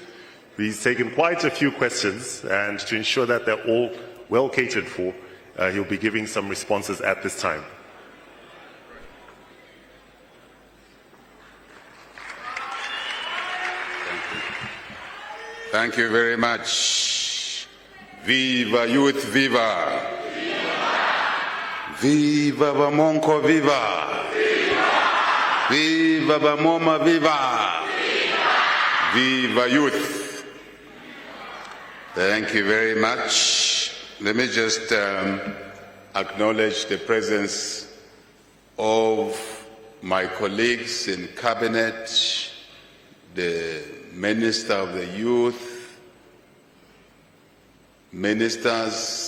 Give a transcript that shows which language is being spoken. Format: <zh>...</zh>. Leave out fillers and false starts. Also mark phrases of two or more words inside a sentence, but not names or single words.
<en>He's taken quite a few questions, and to ensure that they're all well catered for, he'll be giving some responses at this time. Thank you very much. Viva youth, viva. Viva Bamonko, viva. Viva Bamoma, viva. Viva youth. Thank you very much. Let me just acknowledge the presence of my colleagues in cabinet, the Minister of the Youth, ministers</en>